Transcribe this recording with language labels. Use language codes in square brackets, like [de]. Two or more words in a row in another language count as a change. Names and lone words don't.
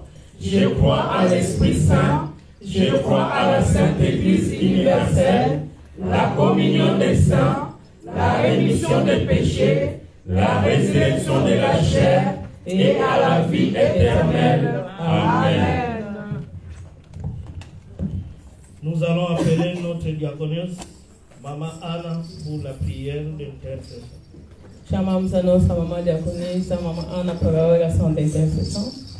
[fr] Je crois à l'Esprit Saint, je crois à la Sainte Église universelle, la communion des saints, la rémission des péchés, la résurrection de la chair et à la vie éternelle. Amen. Nous allons appeler notre diaconesse, Maman Anna, pour la prière d'intercession. [pt] Chamamos a nossa mamãe diaconisa, mamãe Ana, para a oração de intercessão.